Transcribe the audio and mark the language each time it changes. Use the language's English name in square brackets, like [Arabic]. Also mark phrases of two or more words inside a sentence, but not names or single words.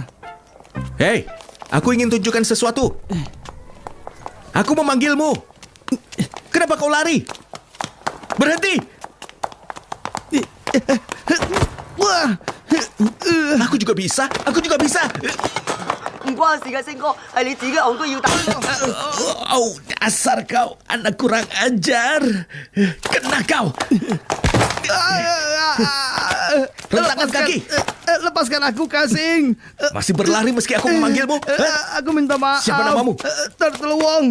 [Indonesian] Hei, aku ingin tunjukkan sesuatu. Aku memanggilmu. Kenapa kau lari? Berhenti. Wah, aku juga bisa. Aku juga bisa. [Cantonese] 唔關事嘅，星哥，係你自己戇居要打。 [Indonesian] Oh, dasar kau anak kurang ajar. Kena kau. Rentangkan kaki. Lepaskan aku, Kasing. Masih berlari meski aku memanggilmu. Aku minta maaf. Siapa namamu? Turtle Wong.